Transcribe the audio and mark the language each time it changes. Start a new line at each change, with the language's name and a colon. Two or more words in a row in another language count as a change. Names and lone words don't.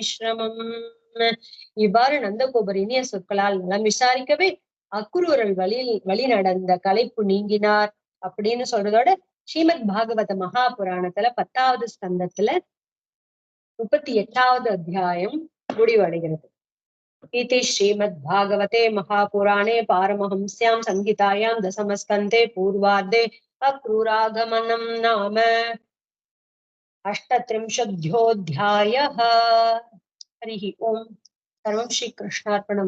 Tamil: இவ்வாறு நந்தகோபர் இனிய சொற்களால் நலம் விசாரிக்கவே அக்குரூரல் வழி நடந்த களைப்பு நீங்கினார் அப்படின்னு சொல்றதோட ஸ்ரீமத் பாகவத மகாபுராணத்துல 10வது ஸ்கந்தத்துல 38வது அத்தியாயம் முடிவடைகிறது.
Sanskrit: इति श्रीमद्भागवते महापुराणे पारमहंस्यां संहितायां दशमस्कन्धे पूर्वार्धे अक्रूरागमनं नाम 38ोऽध्यायः। हरिः ओम्। सर्वं श्रीकृष्णार्पणमस्तु।